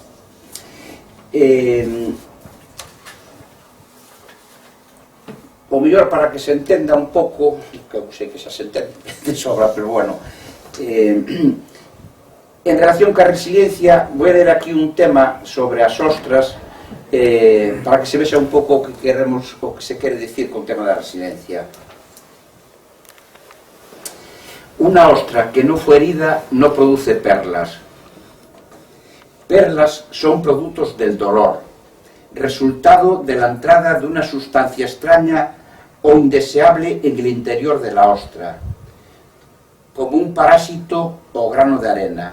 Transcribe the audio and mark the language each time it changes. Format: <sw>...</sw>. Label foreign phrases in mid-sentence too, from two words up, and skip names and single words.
<gl>O mellor, para que se entenda un pouco, que eu sei que xa se entende de sobra, pero bueno, en relación ca resiliencia, vou ler aquí un tema sobre as ostras, para que se vexa un pouco o que queremos, o que se quere dicir con o tema da resiliencia.</gl> <es>Una ostra que no fue herida no produce perlas. Perlas son productos del dolor, resultado de la entrada de una sustancia extraña o indeseable en el interior de la ostra, como un parásito o grano de arena.</es>